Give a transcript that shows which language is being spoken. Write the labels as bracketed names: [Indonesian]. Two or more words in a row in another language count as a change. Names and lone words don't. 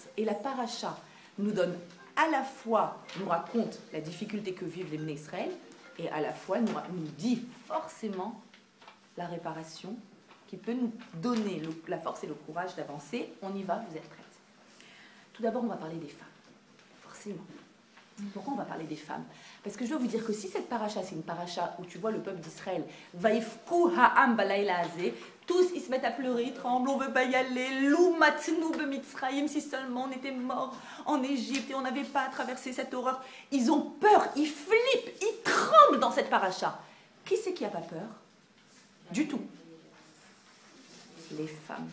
[French] Et la paracha nous donne à la fois, nous raconte la difficulté que vivent les Bnei Israël, et à la fois nous dit forcément la réparation qui peut nous donner la force et le courage d'avancer. On y va, vous êtes prêtes? Tout d'abord, on va parler des femmes, forcément. Pourquoi on va parler des femmes? Parce que je dois vous dire que si cette paracha, c'est une paracha où tu vois le peuple d'Israël, [Hebrew] ויבכו העם בלילה הזה, [French] tous ils se mettent à pleurer, ils tremblent, on ne veut pas y aller, [Hebrew] לו מתנו במצרים, [French] si seulement on était mort en Égypte et on n'avait pas traversé cette horreur. Ils ont peur, ils flippent, ils tremblent dans cette paracha. Qui c'est qui n'a pas peur? Du tout. Les femmes.